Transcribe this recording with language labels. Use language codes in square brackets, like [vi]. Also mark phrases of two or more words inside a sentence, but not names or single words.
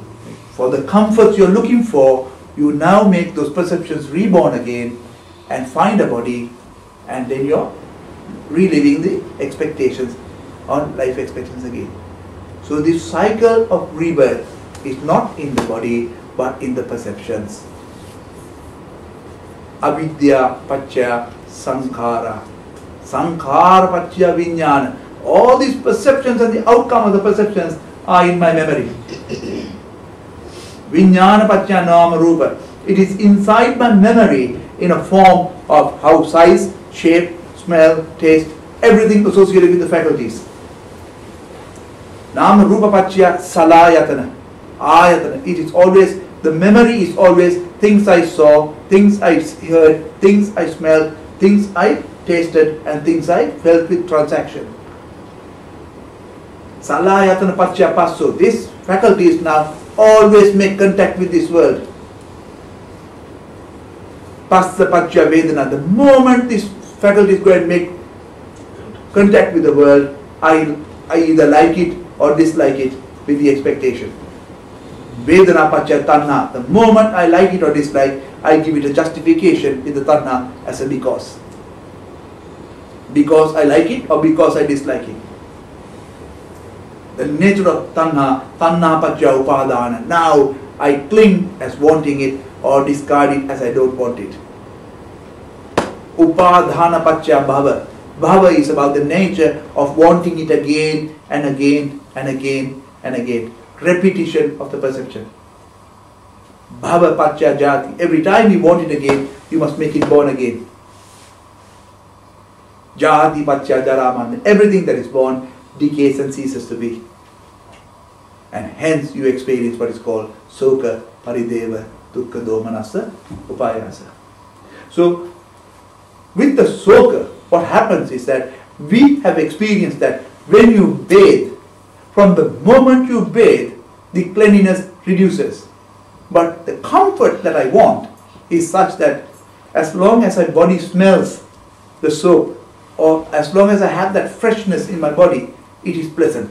[en] For the comforts you're looking for, you now make those perceptions reborn again and find a body, and then you're reliving the expectations on life expectations again. So this cycle of rebirth is not in the body but in the perceptions. [pi] Avidya paccha sankhara. Sankhara paccha vijnana. [en] All these perceptions and the outcome of the perceptions are in my memory. [pi] Vijnana paccha nama rupa. [en] It is inside my memory in a form of how size, shape, smell, taste, everything associated with the faculties. [pi] Nama rupa paccha salayatana. Ayatana. [en] It is always, the memory is always things I saw, things I heard, things I smelled, things I tasted, and things I felt with transaction. [pi] Salayatana paccha passo. [en] This faculties now always make contact with this world. [pi] Passa paccha vedana. [en] The moment this faculties go and make contact with the world, I either like it or dislike it with the expectation. [pi] Vedana paccha tanha. [en] The moment I like it or dislike, I give it a justification with the tanha as a because. Because I like it or because I dislike it. The nature of tanha, [pi] tanha paccha upadana. [en] Now I cling as wanting it or discard it as I don't want it. [pi] Upadhana paccha bhava. [en] Bhava is about the nature of wanting it again and again and again and again. Repetition of the perception. [pi] Bhava paccha jati. [en] Every time you want it again, you must make it born again. [pi] Jati paccha jaraman. [en] Everything that is born decays and ceases to be. And hence you experience what is called [pi] soka, parideva, dukkha, domanasa, upayasa. [en] So, with the soka, what happens is that we have experienced that when you bathe, from the moment you bathe, the cleanliness reduces. But the comfort that I want is such that as long as my body smells the soap, or as long as I have that freshness in my body, it is pleasant.